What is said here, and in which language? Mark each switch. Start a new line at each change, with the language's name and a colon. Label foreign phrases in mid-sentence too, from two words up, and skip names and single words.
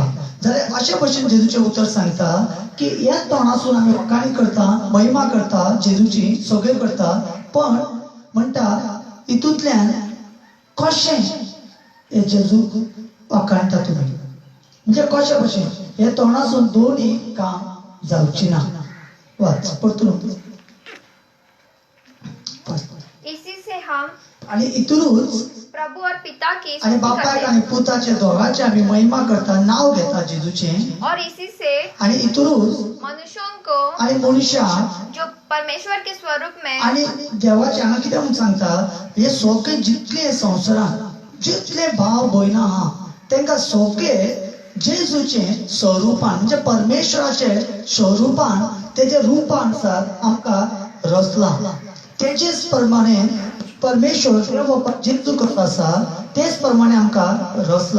Konkani: जाल्यार अशे भशेन जेजूचे उतर सांगता की ह्याच तोंडासून आमी वखाणी करता, महिमा करता जेजूची, सगळें करता. पण म्हणटा हितूंतल्यान कशें हे जेजू वखाणटा तुमी, म्हणजे कशे भशेन हे तोंडासून दोन्ही काम जावची ना. वाच परतून.
Hindi: इसी से हम
Konkani: आणि इतरूच
Hindi: प्रभु और पिता की
Konkani: आणि
Hindi: स्तुति
Konkani: बापाक
Hindi: करते
Konkani: आणि
Hindi: हैं
Konkani: पुताचे दोघांचे आमी महिमा करता, नाव घेता जेजूचे.
Hindi: और इसी से
Konkani: आणि इतरूच
Hindi: मनुष्यों को
Konkani: आणि मनुष्या जो परमेश्वर के स्वरूप में आणि देवाचे हांगा कितें म्हणून सांगता, हे सोके जितले संवसारान जितले भाव भयणां आहा तांकां सोके जेजूचे स्वरूपान म्हणजे परमेश्वराचे स्वरूपान तेजे रूपानुसार आमकां रचला. तेजेच प्रमाणे परमेश्वर देव जेजू कसो आसा तेच प्रमाणे आमकां रचला.